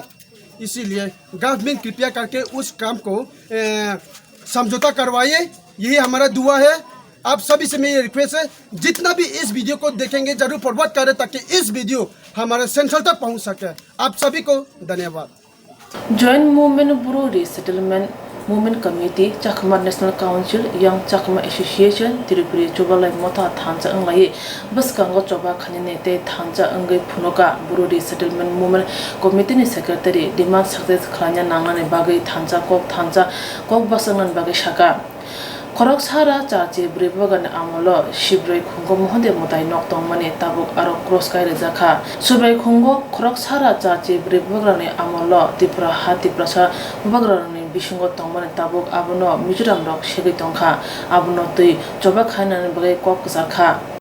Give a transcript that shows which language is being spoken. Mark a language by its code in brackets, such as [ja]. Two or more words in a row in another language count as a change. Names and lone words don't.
[hi] इसीलिए गवर्नमेंट कृपया करके उस काम को समझौता करवाइए, यही हमारा दुआ है। आप सभी से मेरी [en] request hai, [hi] जितना भी इस वीडियो को देखेंगे जरूर फॉरवर्ड करें ताकि इस वीडियो हमारे सेंट्रल तक पहुंच सके। आप सभी को धन्यवाद। [trp] जॉइंट मूवमेंट ब्रू रीसेटलमेंट मूवमेंट कमिटी चाकमा नेशनल काउंसिल यंग चाकमा एसोसिएशन त्रिपुरी चोबालाई मोथा थांचा अंगलाई बस कांगो चोबा खाने नेते थांचा अंगई फुनोका ब्रू रीसेटलमेंट मूवमेंट कमिटी नि सेक्रेटरी [en] demand success [trp] खाना नांगाने बागै थांचा कोक बसंगन बागै शाखा खरक सारा चाचे ब्रेबगन आमलो शिब्रै खुंगो मोहदे मोताई नक्तों मने ताबुक आरो क्रॉस कायरे जाखा सुब्रै खुंगो खरक सारा चाचे ब्रेबगने आमलो त्रिपुरा हाति प्रसा बगरने बिसुंगो तंगमने ताबुक आबनो मिजोराम रक सेगै तंखा आबनो तै चोबा खानाने बगे कक जाखा